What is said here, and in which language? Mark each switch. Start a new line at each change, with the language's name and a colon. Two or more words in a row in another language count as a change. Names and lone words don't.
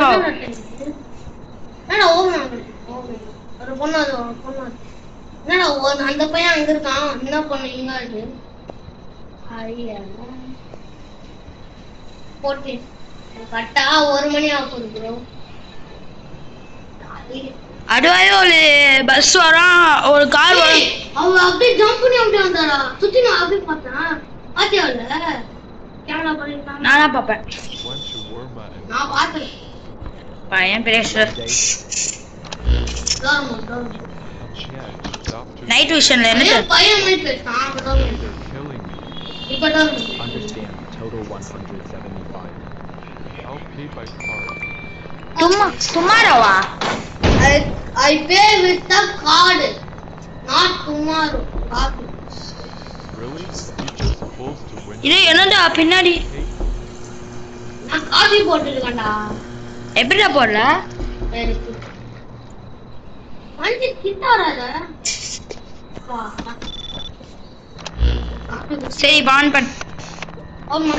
Tamil: என்னடா ஓவன் ஒரு பொண்ணு என்னடா அந்த பையன் அங்க இருக்கான் என்ன பொண்ணு இங்க இருக்கு ஐயா போட்டு கரெக்டா 1 மணி ஆகுது ப்ரோ அடுவாயே ஒரு பஸ் வரும் ஒரு கார் வரும் அவ அப்படியே ஜம்ப் பண்ணி அப்படியே வந்தாரா சுத்தி நான் அப்படியே பார்த்தேன் பாத்தியால கேமரா பண்ணிருக்கான் நானா பாப்பேன்
English: One shawarma and
Tamil: நான் பார்த்தேன் பையன் பேச
English: day.
Tamil: கவர்மெண்ட்
English: Yeah, doctor. night vision
Tamil: என்ன பையன் மாதிரி பேசுறான் அதான்
English: They're killing me.
Tamil: இப்பதான்
English: Understand. Total 175. I'll pay by card. tomorrow I pay with the card not tomorrow card Really? You're just supposed to win.
Tamil: இது என்னடா பின்னாடி Hey, நான் காபி போட்டுருக்கேன்டா எப்படிடா போடல மஞ்சள் கிட்ட வராத சரி பான் பண்ண ஆமா